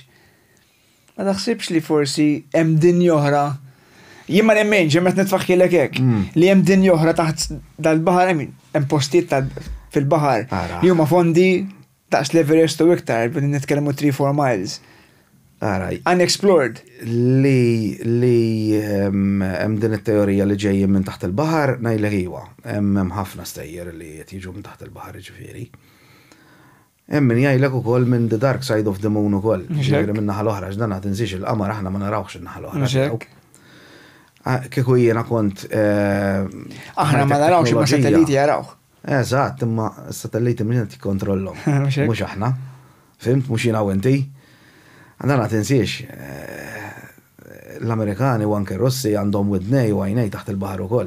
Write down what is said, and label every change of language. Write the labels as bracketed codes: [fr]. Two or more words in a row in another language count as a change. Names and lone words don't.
[mt] Ma taħsibx li forsi hemm din oħra, jien ma nemmenx, hemm qed nitfaħħilek hekk, li hemm din oħra taħt dal-baħar hemm postijiet fil-baħar li huma fondi daqs l-Everest u iktar, bidin nitkellmu 3-4 miles. Unexplored. Li hemm din it-teorija li ġejjin minn taħt il-baħar ngħidlek iwa. Hemm ħafna stejjer li qed jiġu minn taħt il-baħar ġifieri. Hemm min jgħidlek ukoll minn [en] the dark side of the moon [mt] ukoll. Ġifieri minn naħa l-oħra x'dan qed insiex il-qamar aħna ma narawx in-naħa l-oħra. Kieku jiena kont aħna ma narawx imma satelliti jaraw. Eżatt, imma s-satelliti minn qed jikkontrollhom. Mhux aħna. Fimt, mhux jiena u inti. Għandana tinsiex, l-Amerikani u anke Russi għandhom widnej u għajnej taħt il-bahar ukoll.